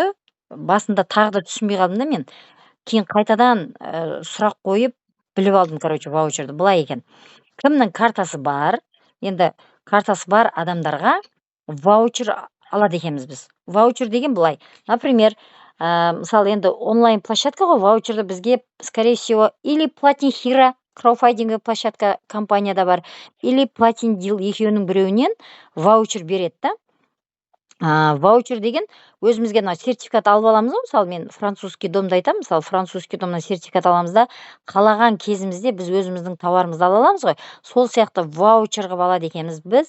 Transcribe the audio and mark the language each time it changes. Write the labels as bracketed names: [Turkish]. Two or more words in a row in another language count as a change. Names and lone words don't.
[Kazakh] Басында тағы да түсінбей қалдым да мен. Кейін қайтадан сұрақ қойып біліп алдым, короче, ваучерді. Былай екен. Кімнің картасы бар? Енді картасы бар адамдарға ваучер алады екенбіз біз. Ваучер деген былай. Например, мысалы енді онлайн площадка ғой, ваучерді бізге, [Russian] скорее всего, [Kazakh] или Platin Hero краудфандинг площадка компанияда бар, или Platin Deal екеуінің біреуінен ваучер береді да. Ваучер деген өзімізге сертификат алып аламыз ғой, мысалы мен французский домды айтамын, мысалы французский домнан сертификат аламыз да, қалаған кезімізде біз өзіміздің тауарымызды ала аламыз ғой, сол сияқты ваучер қылып алады екенбіз біз.